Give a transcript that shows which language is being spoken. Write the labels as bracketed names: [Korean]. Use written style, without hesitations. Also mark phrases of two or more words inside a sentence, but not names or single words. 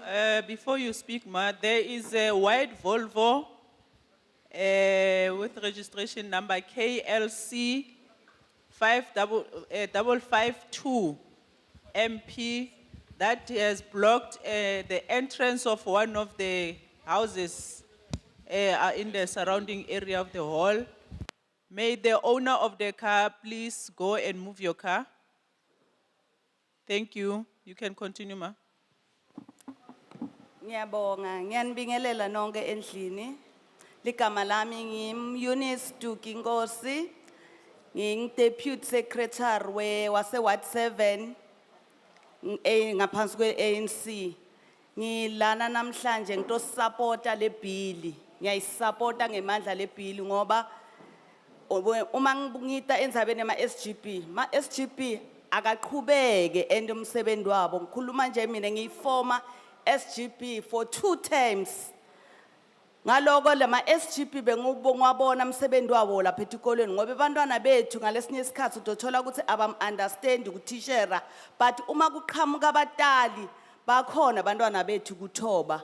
[English] Before you speak, Ma, there is a white Volvo with registration number KLC 552 MP that has blocked the entrance of one of the houses in the surrounding area of the hall. May the owner of the car please go and move your car. Thank you. You can continue, Ma. [Swati] Ngiyabonga, ngiyanibingelela nonke endlini. Ligama lami ngim-Eunice Duki Nkosi, nging-Deputy Secretary wase Ward 7 ngaphansi kwe-ANC. Ngilana namhlanje ngitosupporta le bill. Ngiyayisupporta ngemandla le bill ngoba uma ngita endzabeni ema SGP, ma SGP akaqhubeke ende umsebenzi wabo. Ngikhuluma nje mina ngiyiformer [English] SGB for 2 terms. [Swati] Ngaloko lama SGB bengubona umsebenzi wabo lapha etikolweni ngoba abantwana bethu ngalesinye isikhathi utothola ukuthi abam understand ukuthishera but uma kuqhamuka abatali bakhona abantwana bethu kuthoba.